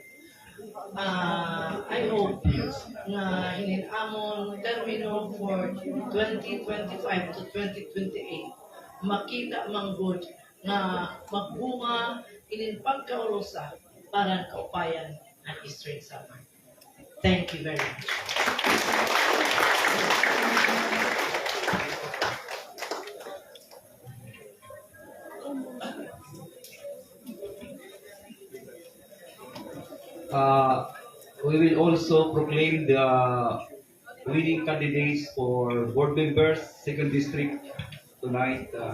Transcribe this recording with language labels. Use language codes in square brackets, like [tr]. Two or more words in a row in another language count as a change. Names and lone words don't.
[en] I hope [war] na inin among termino [en] for 2025 to 2028 [war] makita manggod na magbunga inin pagkaurusa para kaupayan ang Eastern Samar. [en] Thank you very much. We will also proclaim the winning candidates for board members, second district tonight.